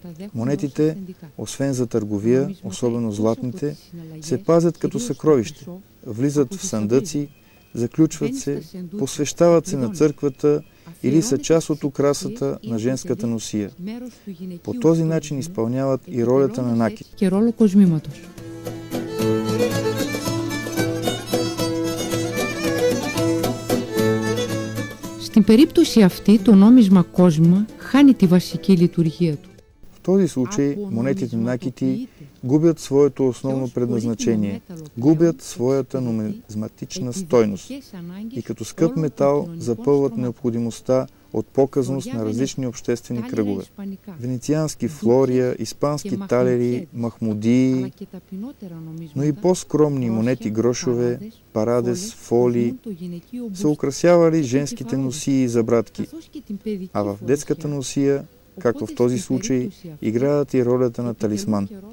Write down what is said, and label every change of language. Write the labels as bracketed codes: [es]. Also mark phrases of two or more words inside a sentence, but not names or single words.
[bg] Монетите, освен за търговия, особено златните, се пазят като съкровище, влизат в сандъци, заключват се, посвещават се на църквата или са част от украсата на женската носия. По този начин изпълняват и ролята на накит. [el] Στην περίπτωση αυτή, το νόμισμα κόσμημα χάνει τη βασική λειτουργία του. [bg] В този случай монетите накити губят своето основно предназначение, губят своята нумизматична стойност и като скъп метал запълват необходимостта от показност на различни обществени кръгове. Венециански флория, испански талери, махмудии, но и по-скромни монети грошове, парадес, фоли са украсявали женските носии и забратки, а в детската носия, както в този случай, играят и ролята на талисман.